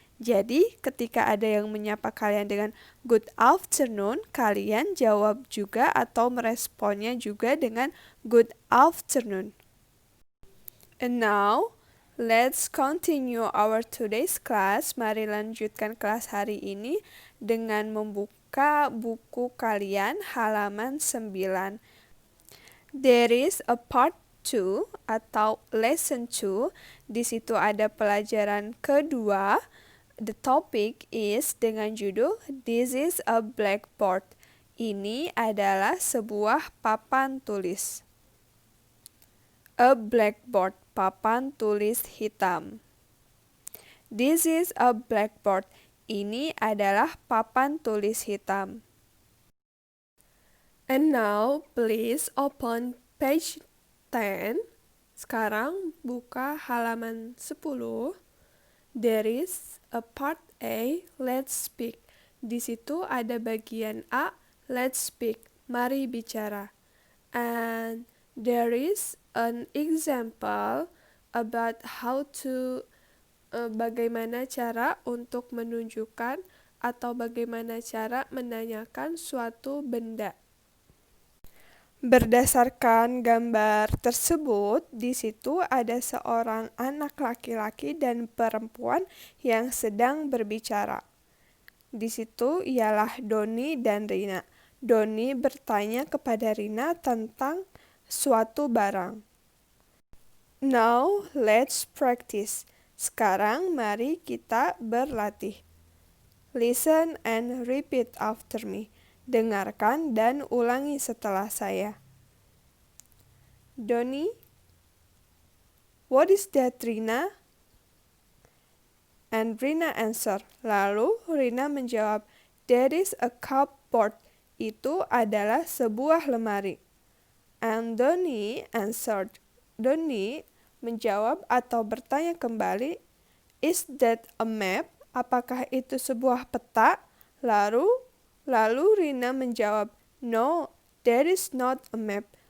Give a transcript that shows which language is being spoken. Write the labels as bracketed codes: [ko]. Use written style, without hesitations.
[id] Jadi, ketika ada yang menyapa kalian dengan [en] good afternoon, [id] kalian jawab juga atau meresponnya juga dengan good afternoon. [en] And now, let's continue our today's class. [id] Mari lanjutkan kelas hari ini dengan membuka buku kalian halaman 9. [en] There is a part 2 atau lesson 2. [id] Di situ ada pelajaran kedua. [en] The topic is [id] dengan judul This is a Blackboard. Ini adalah sebuah papan tulis. [en] A blackboard, [id] papan tulis hitam. [en] This is a blackboard. [id] Ini adalah papan tulis hitam. [en] And now, please open page 10. [id] Sekarang buka halaman 10. [en] There is a part A, let's speak. [id] Di situ ada bagian A, [en] let's speak, [id] mari bicara. [en] And there is an example about how to [id] bagaimana cara untuk menunjukkan atau bagaimana cara menanyakan suatu benda. Berdasarkan gambar tersebut, di situ ada seorang anak laki-laki dan perempuan yang sedang berbicara. Di situ ialah Doni dan Rina. Doni bertanya kepada Rina tentang suatu barang. [en] Now let's practice. [id] Sekarang mari kita berlatih. [en] Listen and repeat after me. [id] Dengarkan dan ulangi setelah saya. [en] Doni, what is that, Rina? And Rina answer. [id] Lalu Rina menjawab, [en] that is a cupboard. [id] Itu adalah sebuah lemari. [en] And Doni answered. [id] Doni menjawab atau bertanya kembali, [en] is that a map? [id] Apakah itu sebuah peta? Lalu Rina menjawab, [en] no, that is not a map.